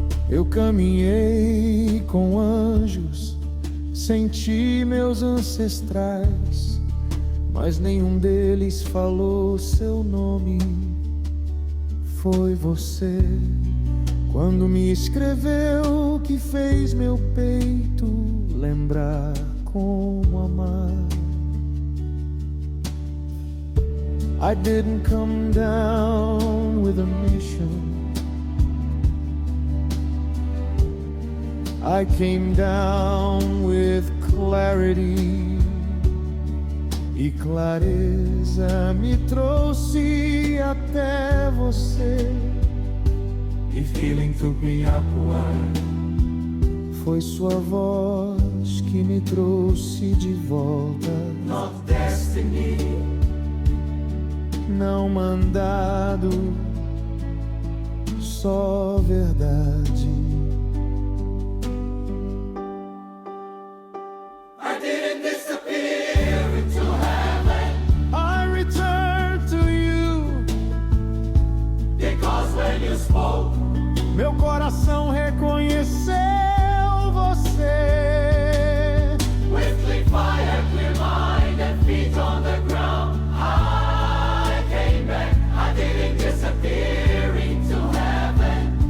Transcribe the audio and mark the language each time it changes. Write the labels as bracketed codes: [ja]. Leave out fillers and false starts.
[pt] Eu caminhei com anjos, senti meus ancestrais, mas nenhum deles falou seu nome. Foi você, quando me escreveu, que fez meu peito lembrar como amar. [en] I didn't come down with a mission. I came down with clarity. [pt] E clareza me trouxe até você. [en] E feeling took me upward. [pt] Foi sua voz que me trouxe de volta. [en] Not destiny. [pt] Não mandado, só verdade. [en] I didn't disappear into heaven. I returned to you. Because when you spoke, [pt] meu coração reconheceu você. [en] With clean fire, clear mind and feet on the ground, I came back. I didn't disappear into heaven.